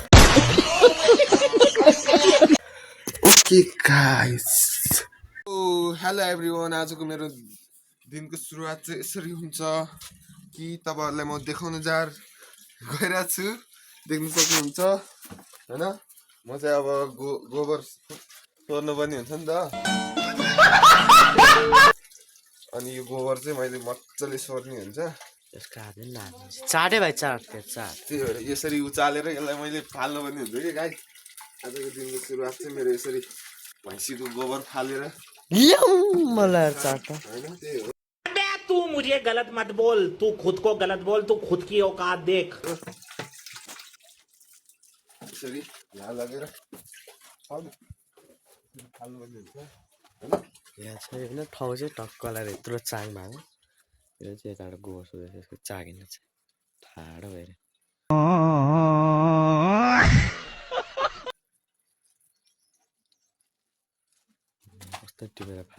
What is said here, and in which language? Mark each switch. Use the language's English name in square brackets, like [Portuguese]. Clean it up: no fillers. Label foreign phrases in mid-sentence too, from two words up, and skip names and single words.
[English] okay guys hello everyone [Nepali] आजको मेरो दिनको सुरुवात चाहिँ यसरी हुन्छ कि तपाईहरुलाई म देखाउन गइरहेको छु देख्न सक्नुहुन्छ हैन म चाहिँ अब गोबर सोर्नु पनि हुन्छ नि त अनि यो गोबर चाहिँ मैले मज्जाले सोर्ने हुन्छ यसको हात पनि चाटे भाइ चाट त्यही भएर यसरी उचालेर यसलाई मैले फाल्नु पनि हुन्छ कि गाइस आजको दिनको सुरुवात चाहिँ मेरो यसरी भैँसीको गोबर फालेर मलाई चाट हैन त्यही हो [Hindi] तू मुझे गलत मत बोल तू खुद को गलत बोल तू खुद की औकात देख [Nepali] यसरी यहाँ लगेर फाल्नु पनि हुन्छ यहाँ चाहिँ होइन ठाउँ चाहिँ टक्कलाई यत्रो चाङ भएको यो चाहिँ यताबाट गोबर सोधेर यसको चागिन चाहिँ ठाडो भएर कस्तो टिपेर फाले